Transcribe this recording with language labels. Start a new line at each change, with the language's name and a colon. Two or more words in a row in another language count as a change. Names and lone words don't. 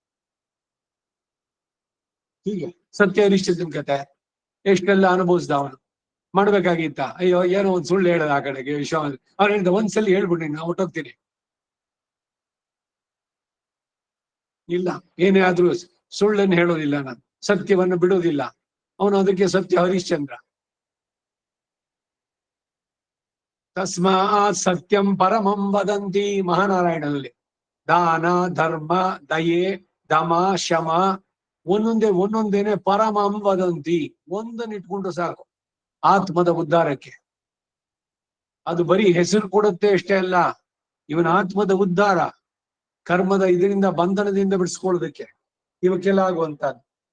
Kannada: ಹೀಗೆ ಸತ್ಯ ಹರಿಶ್ಚಂದ್ರನ್ ಕತೆ ಎಷ್ಟೆಲ್ಲ ಅನುಭವಿಸ್ದ ಅವನು. ಮಾಡ್ಬೇಕಾಗಿತ್ತ, ಅಯ್ಯೋ ಏನೋ ಒಂದ್ ಸುಳ್ಳು ಹೇಳದ ಆ ಕಡೆಗೆ ವಿಶ್ವಾಸ. ಅವ್ರು ಹೇಳಿದ ಒಂದ್ಸಲಿ ಹೇಳ್ಬಿಡಿ, ನಾನು ಹೊಟ್ಟೋಗ್ತೀನಿ. ಇಲ್ಲ, ಏನೇ ಆದ್ರೂ ಸುಳ್ಳನ್ನು ಹೇಳೋದಿಲ್ಲ, ನಾನು ಸತ್ಯವನ್ನು ಬಿಡೋದಿಲ್ಲ. ಅವನು ಅದಕ್ಕೆ ಸತ್ಯ ಹರಿಶ್ಚಂದ್ರ.
Sanskrit: तस्मात् सत्यं परमं वदन्ति ಮಹಾನಾರಾಯಣನಲ್ಲಿ.
Kannada: ದಾನ, ಧರ್ಮ, ದಯೆ, ದಮ, ಶಮ ಒಂದೊಂದೇನೆ
Sanskrit: परमं वदन्ति.
Kannada: ಒಂದನ್ನು ಇಟ್ಕೊಂಡ್ರೆ ಸಾಕು ಆತ್ಮದ ಉದ್ಧಾರಕ್ಕೆ. ಅದು ಬರೀ ಹೆಸರು ಕೊಡುತ್ತೆ ಅಷ್ಟೇ ಅಲ್ಲ, ಇವನ ಆತ್ಮದ ಉದ್ಧಾರ, ಕರ್ಮದ ಇದರಿಂದ ಬಂಧನದಿಂದ ಬಿಡಿಸ್ಕೊಳ್ಳೋದಕ್ಕೆ ಇವಕ್ಕೆಲ್ಲ ಆಗುವಂತದ್ದು.